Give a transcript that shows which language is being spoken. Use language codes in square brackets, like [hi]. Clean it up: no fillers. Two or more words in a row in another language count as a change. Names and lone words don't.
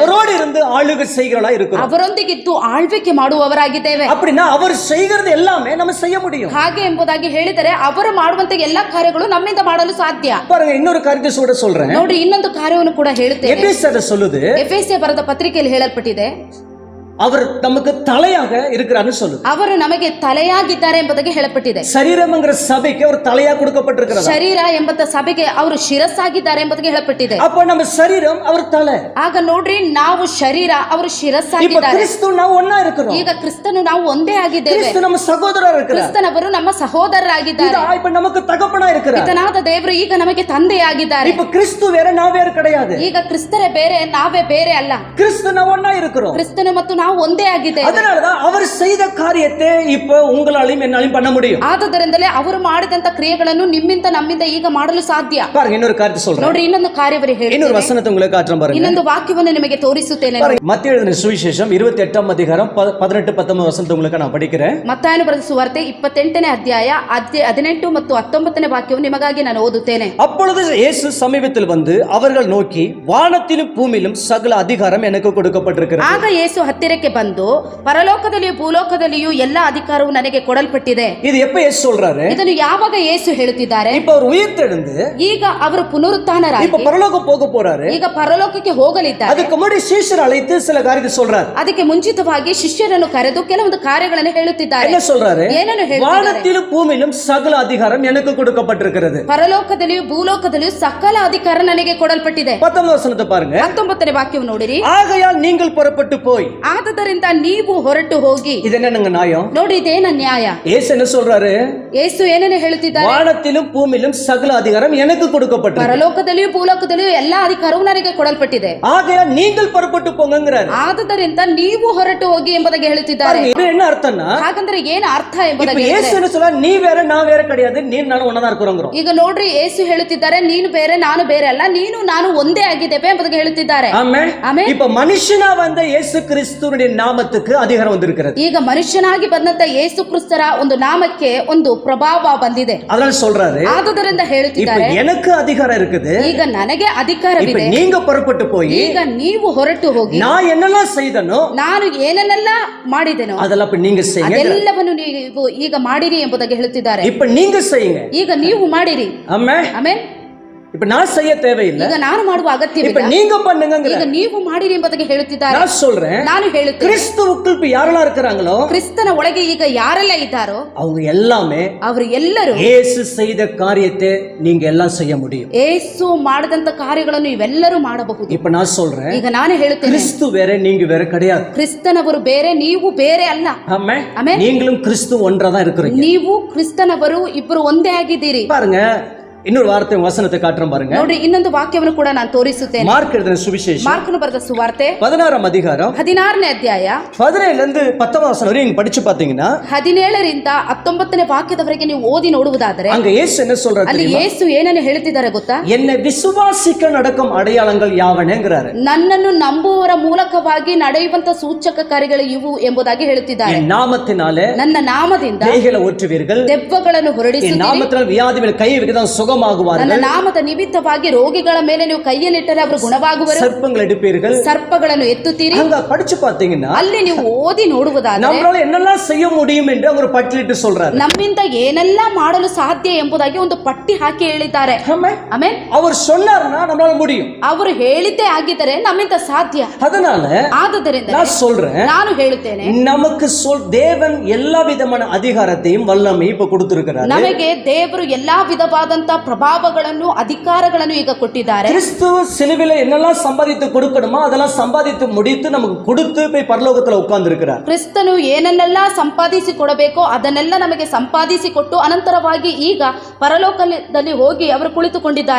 [ta] அவரோடு இருந்து ஆளுகை செய்கிறவளா இருக்கிறோம். [kn] ಅವರೊಂದಿಗಿದ್ದು ಆಳ್ವಿಕೆ ಮಾಡುವವರಾಗಿದ್ದೇವೆ. [ta] அப்படின்னா அவர் செய்கிறது எல்லாமே நம்ம செய்ய முடியும். [kn] ಹಾಗೆ ಎಂಬುದಾಗಿ ಹೇಳಿದರೆ ಅವರು ಮಾಡುವಂತ ಎಲ್ಲಾ ಕಾರ್ಯಗಳು ನಮ್ಮಿಂದ ಮಾಡಲು ಸಾಧ್ಯ. [ta] பாருங்க, இன்னொரு காரியத்தை சொல்றேன். [kn] ನೋಡ್ರಿ, ಇನ್ನೊಂದು ಕಾರ್ಯವನ್ನು ಕೂಡ ಹೇಳುತ್ತೇನೆ. [ta] எபேசியர் சொல்லுது, [kn] ಎಫೆಸೀಯ ಬರೆದ ಪತ್ರಿಕೆಯಲ್ಲಿ ಹೇಳಲ್ಪಟ್ಟಿದೆ, [ta] அவர் நமக்கு தலையாக இருக்கிறார்னு சொல்லுது. [kn] ಅವರು ನಮಗೆ ತಲೆಯಾಗಿದ್ದಾರೆ ಎಂಬುದಾಗಿ ಹೇಳಲ್ಪಟ್ಟಿದೆ. [ta] சரீரம்ங்கற சபைக்கு அவர் தலையா கொடுக்கப்பட்டிருக்கிறார். [kn] ಶರೀರ ಎಂಬ ಸಭೆಗೆ ಅವರು ಶಿರಸ್ಸಾಗಿದ್ದಾರೆ ಎಂಬುದಾಗಿ ಹೇಳಲ್ಪಟ್ಟಿದೆ. [ta] அப்ப நம்ம சரீரம் அவர் தலை. [kn] ಆಗ ನೋಡ್ರಿ, ನಾವು ಶರೀರ, ಅವರು [ta] இப்ப [kn] ಶಿರಸ್ಸಾಗಿದ್ದಾರೆ. [ta] கிறிஸ்து ನಾವು ஒண்ணா இருக்கிறோம். [kn] ಈಗ ಕ್ರಿಸ್ತನು ನಾವು ಒಂದೇ ಆಗಿದ್ದೇವೆ. [ta] கிறிஸ்து நம்ம சகோதரரா இருக்கிறார். [kn] ಕ್ರಿಸ್ತನವರು ನಮ್ಮ ಸಹೋದರರಾಗಿದ್ದಾರೆ. [ta] இப்ப நமக்கு தகப்பனா இருக்கிறார். [kn] ಪಿತನಾದ ದೇವರು ಈಗ ನಮಗೆ ತಂದೆಯಾಗಿದ್ದಾರೆ. [ta] இப்ப கிறிஸ்து வேற நான் வேற கிடையாது. [kn] ಈಗ ಕ್ರಿಸ್ತರೇ ಬೇರೆ, ನಾವೇ ಬೇರೆ ಅಲ್ಲ. [ta] கிறிஸ்து ನಾವು ஒண்ணா இருக்கிறோம். [kn] ಕ್ರಿಸ್ತನು ಮತ್ತು ನಾವು ಒಂದೇ ಆಗಿದ್ದೇವೆ. [ta] அதனாலதான் அவர் செய்த காரியத்தை இப்ப உங்களாலையும் என்னாலையும் பண்ண முடியும். [kn] ಆದುದರಿಂದಲೇ ಅವರು ಮಾಡಿದಂತ ಕ್ರಿಯೆಗಳನ್ನು ನಿಮ್ಮಿಂದ ನಮ್ಮಿಂದ ಈಗ ಮಾಡಲು ಸಾಧ್ಯ. [ta] பாருங்க, இன்னொரு காரியத்தை சொல்றேன். [kn] ನೋಡ್ರಿ, ಇನ್ನೊಂದು ಕಾರ್ಯವನ್ನು [ta] இன்னொரு [kn] ಹೇಳ್ತೇನೆ. [ta] வசனத்தை உங்களுக்கு காட்டுறேன் பாருங்க. [kn] ಇನ್ನೊಂದು ವಾಕ್ಯವನ್ನು ನಿಮಗೆ ತೋರಿಸುತ್ತೇನೆ. [ta] மத்திய எழுதின சுவிசேஷம் 28ஆம் அதிகாரம் 18-19 வசனத்தை உங்களுக்கு நான் படிக்கிறேன். [kn] ಮತ್ತಾಯನು ಬರೆದ ಸುವಾರ್ತೆ 28ನೇ ಅಧ್ಯಾಯ 18 ಮತ್ತು 19ನೇ ವಾಕ್ಯವನ್ನು ನಿಮಗಾಗಿ ನಾನು ಓದುತ್ತೇನೆ. [ta] அப்பொழுது இயேசு சமீபத்தில் வந்து அவர்கள் நோக்கி, வானத்திலும் பூமியிலும் சகல அதிகாரம் எனக்கு கொடுக்கப்பட்டிருக்கிறது. [kn] ಆಗ ಯೇಸು ಹತ್ತಿರಕ್ಕೆ ಬಂದು, ಪರಲೋಕದಲ್ಲಿಯೂ ಭೂಲೋಕದಲ್ಲಿಯೂ ಎಲ್ಲಾ ಅಧಿಕಾರವು ನನಗೆ ಕೊಡಲ್ಪಟ್ಟಿದೆ. [ta] இது எப்ப இயேசு சொல்றாரு? [kn] ಇದನ್ನು ಯಾವಾಗ ಯೇಸು ಹೇಳುತ್ತಿದ್ದಾರೆ? [ta] இப்ப அவர் உயிர்த்தெழுந்து [kn] ಈಗ ಅವರು ಪುನರುತ್ಥಾನರಾಗಿ [ta] இப்ப பரலோகம் போக போறாரு. [kn] ಈಗ ಪರಲೋಕಕ್ಕೆ ಹೋಗಲಿದ್ದಾರೆ. [ta] அதுக்கு முன்னாடி சீஷர் அழைத்து சில காரியத்தை சொல்றாரு. [kn] ಅದಕ್ಕೆ ಮುಂಚಿತವಾಗಿ ಶಿಷ್ಯರನ್ನು ಕರೆದು ಕೆಲವೊಂದು ಕಾರ್ಯಗಳನ್ನು ಹೇಳುತ್ತಿದ್ದಾರೆ. [ta] என்ன சொல்றாரு? [kn] ಏನನ್ನು ಹೇಳುತ್ತಿದ್ದಾರೆ? [ta] வானத்திலும் பூமியிலும் சகல அதிகாரம் எனக்கு கொடுக்கப்பட்டிருக்கிறது. [kn] ಪರಲೋಕದಲ್ಲಿಯೂ ಭೂಲೋಕದಲ್ಲಿಯೂ ಸಕಲ ಅಧಿಕಾರ ನನಗೆ ಕೊಡಲ್ಪಟ್ಟಿದೆ. [ta] 19வது வசனத்தை பாருங்க. [kn] 19ನೇ ವಾಕ್ಯವನ್ನು ನೋಡಿರಿ. [ta] ஆகையால் நீங்கள் புறப்பட்டு போய். [kn] ಆದುದರಿಂದ ನೀವು ಹೊರಟು ಹೋಗಿ. [ta] இது என்னங்க நியாயம்? [kn] ನೋಡಿ, ಇದೇನ ನ್ಯಾಯ? [ta] இயேசு என்ன சொல்றாரு? [kn] ಯೇಸು ಏನನ್ನು ಹೇಳುತ್ತಿದ್ದಾರೆ? [ta] வானத்திலும் பூமியிலும் சகல அதிகாரம் எனக்கு கொடுக்கப்பட்டிருக்கு. [kn] ಪರಲೋಕದಲ್ಲಿಯೂ ಭೂಲೋಕದಲ್ಲಿಯೂ ಎಲ್ಲಾ ಅಧಿಕಾರವು ನನಗೆ ಕೊಡಲ್ಪಟ್ಟಿದೆ. [ta] ஆகையால் நீங்கள் புறப்பட்டு போங்கங்கறாரு. [kn] ಆದುದರಿಂದ ನೀವು ಹೊರಟು ಹೋಗಿ ಎಂಬುದಾಗಿ ಹೇಳುತ್ತಿದ್ದಾರೆ. [ta] இது என்ன ಅರ್ಥன்னா? [kn] ಹಾಗಂದ್ರೆ ಏನು ಅರ್ಥ [ta] இப்ப [kn] ಎಂಬುದಾಗಿ [ta] இயேசு என்ன சொல்றாரு? நீ வேற நான் வேற கிடையாது, நீ நானும் ஒண்ணா இருக்கிறோம்ங்கறோம். [kn] ಈಗ ನೋಡ್ರಿ, ಯೇಸು ಹೇಳುತ್ತಿದ್ದಾರೆ, ನೀನು ಬೇರೆ ನಾನು ಬೇರೆ ಅಲ್ಲ, ನೀನು ನಾನು ಒಂದೇ ಆಗಿದ್ದೇವೆ ಎಂಬುದಾಗಿ ಹೇಳುತ್ತಿದ್ದಾರೆ. [ta] ஆமென். [kn] ಆಮೆನ್. [ta] இப்ப மனுஷனா வந்த இயேசு கிறிஸ்துவின் நாமத்துக்கு அதிகாரம் வந்திருக்கிறது. [kn] ಈಗ ಮನುಷ್ಯನಾಗಿ ಬಂದಂತ ಯೇಸು ಕ್ರಿಸ್ತರ ಒಂದು ನಾಮಕ್ಕೆ ಒಂದು ಪ್ರಭಾವ ಬಂದಿದೆ. [ta] அதனால சொல்றாரு, [kn] ಆದುದರಿಂದ [ta] இப்ப [kn] ಹೇಳುತ್ತಿದ್ದಾರೆ, [ta] எனக்கு அதிகாரம் இருக்குது. [kn] ಈಗ ನನಗೆ [ta] இப்ப [kn] ಅಧಿಕಾರವಿದೆ. [ta] நீங்க புறப்பட்டு போய் [kn] ಈಗ ನೀವು ಹೊರಟು ಹೋಗಿ, [ta] நான் என்னெல்லாம் செய்தனோ [kn] ನಾನು ಏನನ್ನೆಲ್ಲ ಮಾಡಿದೆನೋ [ta] அதெல்லாம் இப்ப நீங்க செய்யுங்க. [kn] ಅದೆಲ್ಲವನ್ನು ನೀವು ಈಗ ಮಾಡಿರಿ ಎಂಬುದಾಗಿ ಹೇಳುತ್ತಿದ್ದಾರೆ. [ta] இப்ப நீங்க செய்யுங்க. [kn] ಈಗ ನೀವು ಮಾಡಿರಿ. [ta] ஆமென். [kn] ಆಮೆನ್. [ta] இப்ப நான் செய்ய தேவையில்லை, [kn] ಈಗ ನಾನು ಮಾಡುವ [ta] இப்ப [kn] ಅಗತ್ಯವಿಲ್ಲ. [ta] நீங்க பண்ணுங்கங்கற. [kn] ಈಗ ನೀವು ಮಾಡಿರಿ ಎಂಬುದಾಗಿ ಹೇಳುತ್ತಿದ್ದಾರೆ. [ta] நான் சொல்றேன், [kn] ನಾನು ಹೇಳುತ್ತೇನೆ, [ta] கிறிஸ்துவுக்குள் இப்ப யாரெல்லாம் இருக்கிறாங்களோ [kn] ಕ್ರಿಸ್ತನ ಒಳಗೆ ಈಗ ಯಾರೆಲ್ಲ ಇದ್ದಾರೋ [ta] அவங்க எல்லாமே [kn] ಅವರು ಎಲ್ಲರೂ [ta] இயேசு செய்த காரியத்தை நீங்க எல்லாம் செய்ய முடியும். [kn] ಯೇಸು ಮಾಡಿದಂತ ಕಾರ್ಯಗಳನ್ನು ಇವೆಲ್ಲರೂ ಮಾಡಬಹುದು. [ta] இப்ப நான் சொல்றேன், [kn] ಈಗ ನಾನು ಹೇಳುತ್ತೇನೆ, [ta] கிறிஸ்து வேற நீங்க வேற கிடையாது. [kn] ಕ್ರಿಸ್ತನವರು ಬೇರೆ, ನೀವು ಬೇರೆ ಅಲ್ಲ. [ta] ஆமென். ஆமென். நீங்களும் கிறிஸ்து ஒன்றாதான் இருக்கிறீங்க. [kn] ನೀವು ಕ್ರಿಸ್ತನವರು ಇಬ್ಬರು ಒಂದೇ ಆಗಿದ್ದೀರಿ. [ta] பாருங்க, இன்னொரு வார்த்தை வசனத்தை காட்டுறோம் பாருங்க. [kn] ನೋಡಿ, ಇನ್ನೊಂದು ವಾಕ್ಯವನ್ನು ಕೂಡ ನಾನು ತೋರಿಸುತ್ತೇನೆ. [ta] மார்க் எழுதின சுவிசேஷம் [kn] ಮಾರ್ಕನು ಬರೆದ ಸುವಾರ್ತೆ [ta] 16ஆம் அதிகாரம் [kn] 16ನೇ ಅಧ್ಯಾಯ [ta] 17 இருந்து 10 வசனம் வரை நீங்க படிச்சு பாத்தீங்கன்னா [kn] 17ರಿಂದ 19ನೇ ವಾಕ್ಯದವರೆಗೆ ನೀವು ಓದಿ ನೋಡುವುದಾದರೆ [ta] அங்க இயேசு என்ன சொல்றாரு [kn] ಅಲ್ಲಿ [ta] தெரியுமா? [kn] ಯೇಸು ಏನನ್ನು ಹೇಳುತ್ತಿದ್ದಾರೆ ಗೊತ್ತಾ? [ta] என்னை விசுவாசிக்க நடக்கும் அடையாளங்கள் யாவனேங்கறாரு. [kn] ನನ್ನನ್ನು ನಂಬುವವರ ಮೂಲಕವಾಗಿ ನಡೆಯುವಂತ ಸೂಚಕ ಕಾರ್ಯಗಳು ಇವು ಎಂಬುದಾಗಿ ಹೇಳುತ್ತಿದ್ದಾರೆ. [ta] என் நாமத்தினாலே [kn] ನನ್ನ ನಾಮದಿಂದ [ta] பேய்களை ஓட்டுவீர்கள், [kn] ದೆವ್ವಗಳನ್ನು [ta] என் [kn] ಹೊರಡಿಸುತ್ತೀರಿ, [ta] நாமத்தினால் வியாதி மேல் கை வைக்கதான் சுகம் சுகமாகுவார்கள். [kn] ನಾಮದ ನಿಮಿತ್ತವಾಗಿ ರೋಗಿಗಳ ಮೇಲೆ ನೀವು ಕೈಯನ್ನಿಟ್ಟರೆ ಅವರು ಗುಣವಾಗುವರು. [ta] சர்ப்பங்கள் எடுப்பீர்கள். [kn] ಸರ್ಪಗಳನ್ನು ಎತ್ತುತ್ತೀರಿ. [ta] அங்க படிச்சு பாத்தீங்கன்னா [kn] ಅಲ್ಲಿ ನೀವು ಓದಿ ನೋಡುವುದಾದರೆ [ta] நம்மளால என்னெல்லாம் செய்ய முடியும் என்று அவர் பட்டியலிட்டு சொல்றாரு. [kn] ನಮ್ಮಿಂದ ಏನೆಲ್ಲ ಮಾಡಲು ಸಾಧ್ಯ ಎಂಬುದಾಗಿ ಒಂದು ಪಟ್ಟಿ ಹಾಕಿ ಹೇಳಿದ್ದಾರೆ. ಆಮೆನ್. [ta] அவர் சொன்னார்னா நம்மளால முடியும். [kn] ಅವರು ಹೇಳಿದ್ದೇ ಆಗಿದ್ದರೆ ನಮ್ಮಿಂದ ಸಾಧ್ಯ. [ta] அதனால [kn] ಆದುದರಿಂದ [ta] நான் சொல்றேன், [kn] ನಾನು ಹೇಳುತ್ತೇನೆ, [ta] நமக்கு தேவன் எல்லா விதமான அதிகாரத்தையும் வல்லமையும் இப்ப கொடுத்திருக்கிறார். [kn] ನಮಗೆ ದೇವರು ಎಲ್ಲಾ ವಿಧವಾದಂತ ಪ್ರಭಾವಗಳನ್ನು ಅಧಿಕಾರಗಳನ್ನು ಈಗ ಕೊಟ್ಟಿದ್ದಾರೆ. [ta] கிறிஸ்து சிலுவையில என்னெல்லாம் சம்பாதித்து கொடுக்கணுமோ அதெல்லாம் சம்பாதித்து முடித்து நமக்கு கொடுத்து போய் பரலோகத்துல உட்கார்ந்து இருக்கிறார். [kn] ಕ್ರಿಸ್ತನು ಏನನ್ನೆಲ್ಲ ಸಂಪಾದಿಸಿ ಕೊಡಬೇಕೋ ಅದನ್ನೆಲ್ಲ ನಮಗೆ ಸಂಪಾದಿಸಿ ಕೊಟ್ಟು ಅನಂತರವಾಗಿ ಈಗ ಪರಲೋಕದಲ್ಲಿ ಹೋಗಿ ಅವರು ಕುಳಿತುಕೊಂಡಿದ್ದಾರೆ.